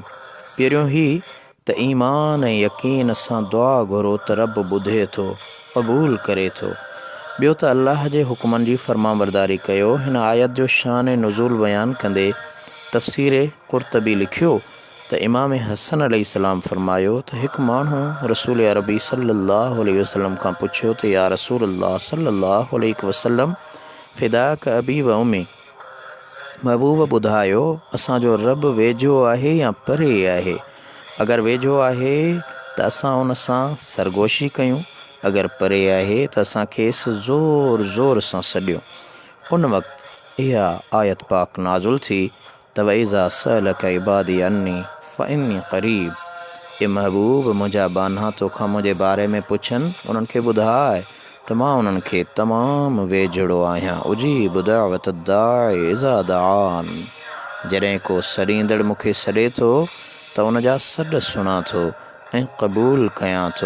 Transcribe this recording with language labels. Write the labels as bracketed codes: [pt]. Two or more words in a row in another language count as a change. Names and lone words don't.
[sd] पहिरियों ही त ईमान ऐं यकीन सां दुआ घुरो त रब ॿुधे थो, क़बूल करे थो। ॿियो त अल्लाह जे हुकुमनि जी फ़र्माबरदारी कयो। हिन आयत जो शान नुज़ूल बयानु कंदे तफ़सीर क़ुर्तबी लिखियो त इमाम हसन अलैहिस्सलाम फरमायो त हिकु माण्हू रसूल अरबी [ar] صلى الله عليه وسلم [sd] खां पुछियो त [ar] يا رسول الله صلى الله عليه وسلم فداك أبي وأمي, [sd] महबूब ॿुधायो असांजो रब वेझो आहे या परे आहे? अगरि वेझो आहे त असां उन सां सरगोशी कयूं, अगरि परे आहे त असां खेसि ज़ोर ज़ोर सां सॾियूं। उन वक़्तु इहा आयत पाक नाज़ुल थी त [ar] وإذا سألك عبادي عني فإني قريب. [sd] ए महबूब मुंहिंजा बानहा तोखां मुंहिंजे बारे में पुछनि, उन्हनि खे ॿुधाए त मां उन्हनि खे तमामु वेझड़ो आहियां। [ar] أجيب دعوة الداع إذا دعان. [sd] जॾहिं को सॾींदड़ मूंखे सॾे थो त उन जा सॾ सुञां थो ऐं क़बूल कयां थो।